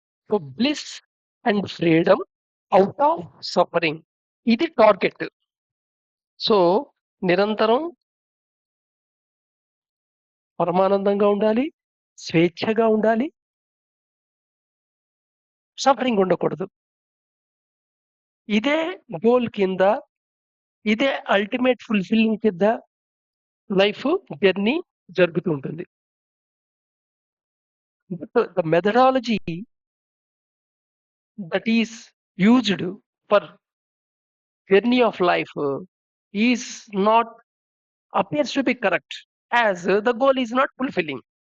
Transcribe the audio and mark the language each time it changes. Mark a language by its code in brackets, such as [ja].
[en] So bliss and freedom out of suffering. [te] ఇది target. So నిరంతరం పరమానందంగా ఉండాలి, స్వేచ్ఛగా ఉండాలి, సఫరింగ్ ఉండకూడదు. ఇదే గోల్ కింద, ఇదే అల్టిమేట్ ఫుల్ఫిల్లింగ్ కింద లైఫ్ జర్నీ జరుగుతూ ఉంటుంది. [en] The methodology that is used for journey of life is not appears to be correct as the goal is not fulfilling.